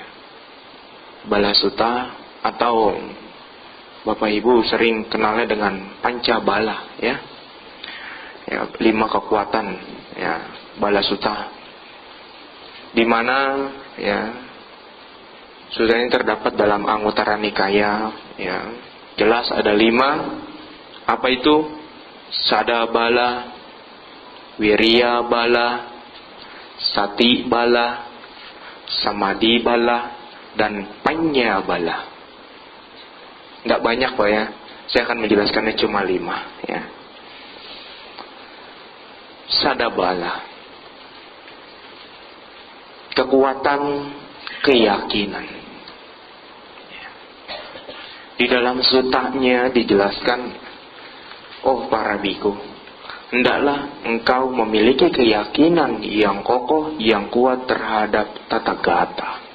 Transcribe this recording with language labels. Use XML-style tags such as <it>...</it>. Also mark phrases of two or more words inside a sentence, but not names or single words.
<id>Bala Sutta atau Bapak Ibu sering kenalnya dengan Pancabala, ya. Ya, 5 kekuatan, ya, Bala Sutta. Di mana, ya, sudah ini terdapat dalam Anguttara Nikaya, ya. Jelas ada 5. Apa itu?</id> <pi>Sada Bala, Wirya Bala, Sati Bala, Samadhi Bala, dan Panya Bala.</pi> <id>Nggak banyak Pak, ya. Saya akan menjelaskannya cuma 5, ya. Sada Bala, kekuatan keyakinan. Di dalam sutanya dijelaskan, oh para biku, hendaklah engkau memiliki keyakinan yang kokoh, yang kuat terhadap Tathagata.</id>